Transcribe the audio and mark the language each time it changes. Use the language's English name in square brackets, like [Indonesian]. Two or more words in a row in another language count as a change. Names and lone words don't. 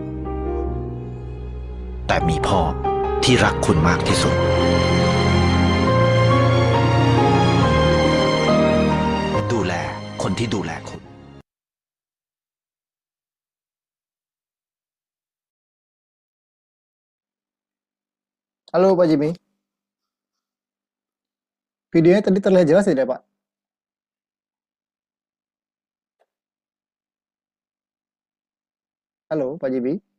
[Thai] แต่มีพ่อที่รักคุณมากที่สุด ดูแลคนที่ดูแลคุณ [Indonesian] Halo Pak Jimmy. Videonya tadi terlihat jelas tidak Pak? Halo Pak Jimmy.